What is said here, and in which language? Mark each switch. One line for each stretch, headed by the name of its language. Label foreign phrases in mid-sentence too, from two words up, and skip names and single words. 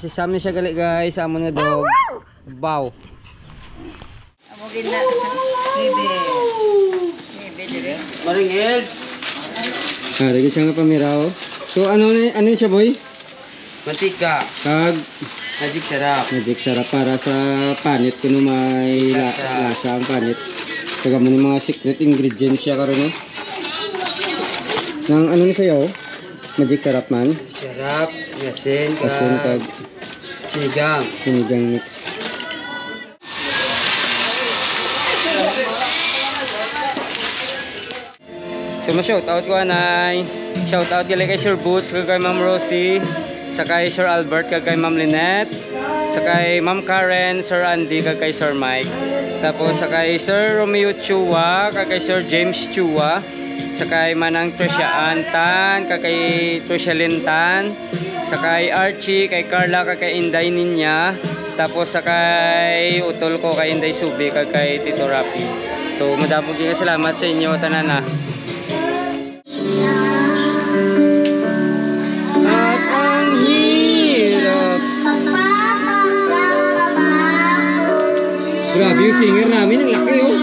Hiligaynon: Si Sam ni siya gali guys, sa amon nga dog. Baw. Amo gina. Maringel. Lagi siya nga pamiraw. So ano siya boy? Mantika. Kag Magic sarap. Magic sarap para sa panit kuno may lasa ang panit. Taga mo ni mga
English: secret ingredients
Hiligaynon: siya karon nang ano ni sayo? Magic sarap man. Sarap, yasin, Kag sinigang mix. So ma-shout out ko anay.
English: Shout out
Hiligaynon: kay Sir Boots, kay Ma'am Rosie, sakay Sir Albert, kay Ma'am Lynette, sakay Ma'am Karen, Sir Andy, kay Sir Mike. Tapos sakay Sir Romeo Chua, kay Sir James Chua, sakay Manang Tricia Antan, kay Tricia Lintan, sakay Archie, kay Carla, kay Inday Ninya, tapos sakay utol ko kay Inday Subi, kay Tito Rapi. So madamog kayo salamat sa inyo tanana.
Filipino: At ang hirap. Grabe yung singer namin, ang laki oh.